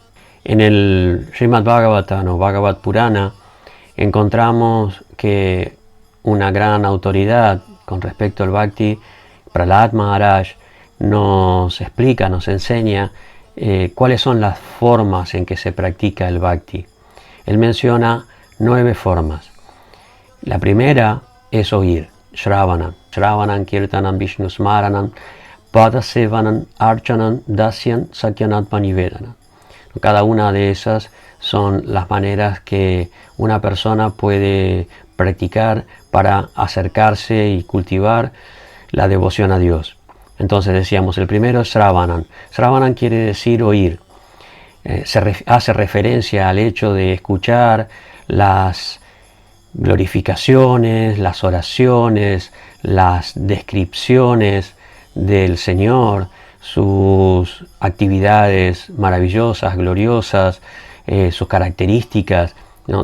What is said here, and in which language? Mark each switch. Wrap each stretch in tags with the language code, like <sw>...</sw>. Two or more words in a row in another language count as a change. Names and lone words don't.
<es>En el Srimad Bhagavatam o Bhagavad Purana encontramos que una gran autoridad con respecto al Bhakti, Prahlad Maharaj, nos explica, nos enseña cuáles son las formas en que se practica el Bhakti. Él menciona 9 formas. La primera es oír,</es> <sa>श्रवणं श्रवणं कीर्तनं विष्णोः स्मरणं पादसेवनं अर्चनं दास्यं सख्यमात्म निवेदनम्.</sa> <es>Cada una de esas son las maneras que una persona puede practicar para acercarse y cultivar la devoción a Dios. Entonces decíamos, el primero es Shravanam. Shravanam quiere decir oír. Hace referencia al hecho de escuchar las glorificaciones, las oraciones, las descripciones del Señor, sus actividades maravillosas, gloriosas, sus características, ¿no?</es>